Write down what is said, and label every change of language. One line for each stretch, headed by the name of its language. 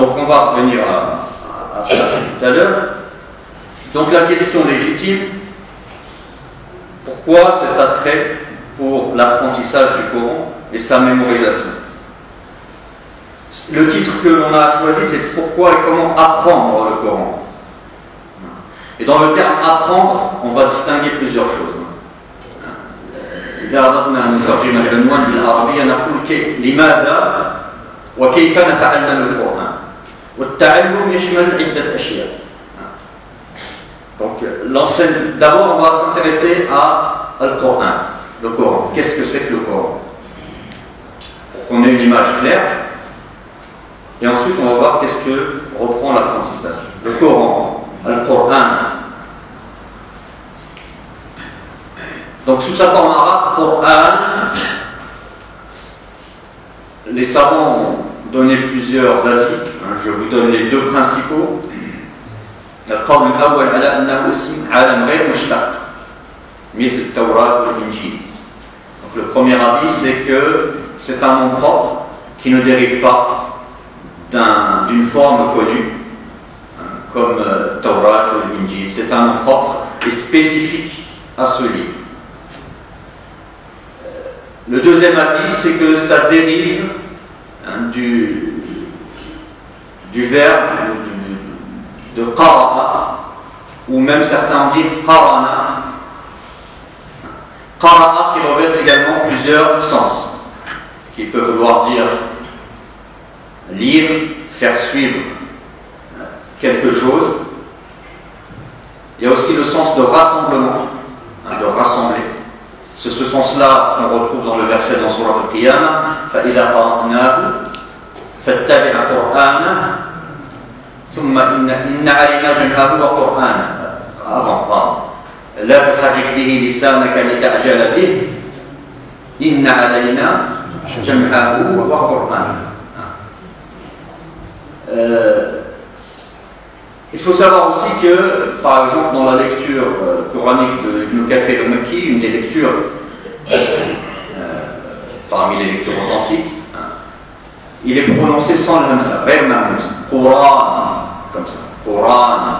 French: Donc on va revenir à ça tout à l'heure. Donc la question légitime, pourquoi cet attrait pour l'apprentissage du Coran et sa mémorisation? Le titre que l'on a choisi, c'est pourquoi et comment apprendre le Coran. Et dans le terme apprendre, on va distinguer plusieurs choses.
Arabic: إذا أردنا أن نترجم العنوان بالعربية نقول لماذا وكيف نتعلم القرآن. والتعلم يشمل عدة أشياء.
French: Donc, d'abord, on va s'intéresser à Al-Coran, le Coran. Qu'est-ce que c'est que le Coran? Pour qu'on ait une image claire. Et ensuite, on va voir qu'est-ce que reprend l'apprentissage. Le Coran, Al-Coran. Donc, sous sa forme arabe, Coran, les savants ont donné plusieurs avis. Je vous donne les deux principaux.
Arabic: القول الأول على أنه اسم عالم غير مشتق مثل التوراة والإنجيل.
French: Donc le premier avis, c'est que c'est un nom propre qui ne dérive pas d'une forme connue comme Torah ou l'Injil. C'est un nom propre et spécifique à ce livre. Le deuxième avis, c'est que ça dérive du verbe de qara'a, ou même certains ont dit qarana. Qara'a qui revêt également plusieurs sens, qui peut vouloir dire lire, faire suivre quelque chose. Il y a aussi le sens de rassemblement, de rassembler. C'est ce sens-là qu'on retrouve dans le verset dans Sourate Al-Qiyamah.
Arabic: فَإِذَا قَرَأْنَاهُ فَاتَّبِعْ قُرْآنَهُ ثم إن علينا جمعه وقرآنه. لا تحرك به لسانك لتعجل به إن علينا جمعه وقرآنه.
French: Il faut savoir aussi que, par exemple, dans la lecture coranique de Ibn Kathir al-Makki, une des lectures parmi les lectures authentiques, il est prononcé sans le hamza,
Arabic: غير مهموس,
French: Quran, comme ça, Quran.